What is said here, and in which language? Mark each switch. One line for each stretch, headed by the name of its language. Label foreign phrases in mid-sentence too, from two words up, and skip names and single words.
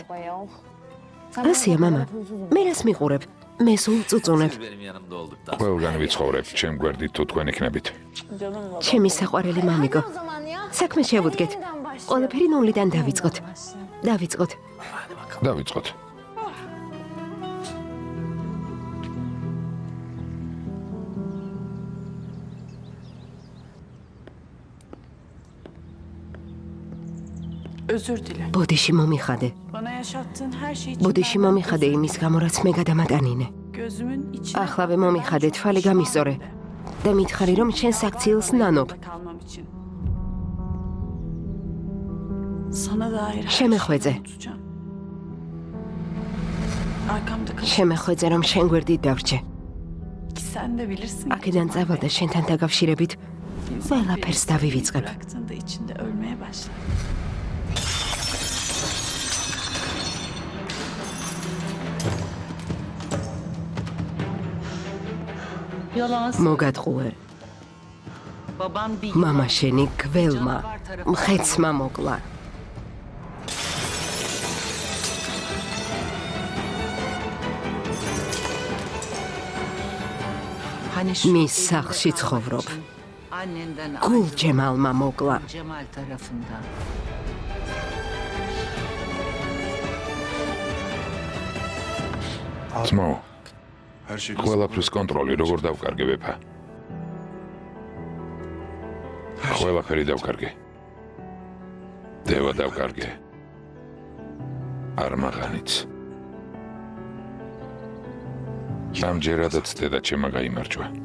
Georgian: ასეა, მამა. მე რას მიყურებ? მე სულ წუწუნებ. ყველგან ვიცხოვრებთ, ჩემ გვერდით თუ თქვენ იქნებით. ჩემი საყვარელი მამიკო. საქმე შევუდგეთ. ყველაფერი ნულიდან დავიწყოთ. დავიწყოთ.
Turkish: Özür dilerim.
Georgian: ბოდიში მომიხადე.
Turkish: Bana yaşattığın her şey için
Georgian: ბოდიში მომიხადე იმის გამო, რაც მე გადამატანინე.
Turkish: gözümün içine
Georgian: Ახლავე მომიხადე, თვალი გამისწორე და მითხარი, რომ შენ საქციელს ნანობ.
Turkish: kalmam için. Sana dair her
Georgian: შემეხვეწე.
Turkish: şeyi unutacağım. Arkamda kal.
Georgian: შემეხვეწე, რომ შენ გვერდით დავრჩე.
Turkish: Ki sen de bilirsin.
Georgian: აქედან წავალ და შენთან დაკავშირებით ყველაფერს დავივიწყებ.
Turkish: Bıraktığında içinde ölmeye başlar.
Georgian: მოგატყუე. მამა შენი გველმა მხეცმა მოკლა. მის სახლში ცხოვრობ. გულ ჯემალმა მოკლა.
Turkish: Cemal tarafından.
Georgian: ძმო,
Turkish: Her şey
Georgian: ყველაფრის კონტროლი როგორ დავკარგე ვეფა? ყველაფერი დავკარგე. დევა დავკარგე. არმაღანიც. ამჯერადაც დედა ჩემმა გაიმარჯვა.